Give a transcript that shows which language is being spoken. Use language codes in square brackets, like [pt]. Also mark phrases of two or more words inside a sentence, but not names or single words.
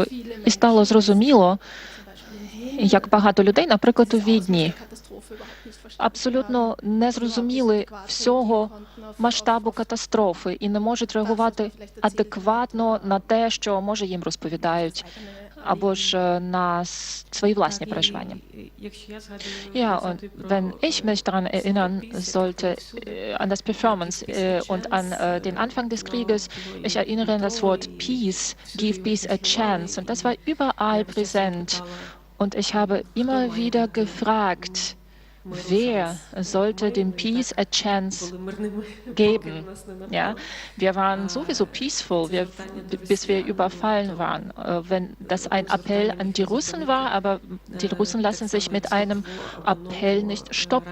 [uk] І стало зрозуміло, як багато людей, наприклад, у Відні, абсолютно не зрозуміли всього масштабу катастрофи і не можуть реагувати адекватно на те, що, може, їм розповідають, або ж на свої власні переживання. [de] Ja, und wenn ich mich daran erinnern sollte, an das Performance und an den Anfang des Krieges, ich erinnere an das Wort Peace, [en] give peace a chance. [de] Und das war überall präsent. Und ich habe immer wieder gefragt, wer sollte dem [en] Peace a chance [de] geben? Ja, wir waren sowieso peaceful, bis wir überfallen waren. Wenn das ein Appell an die Russen war, aber die Russen lassen sich mit einem Appell nicht stoppen.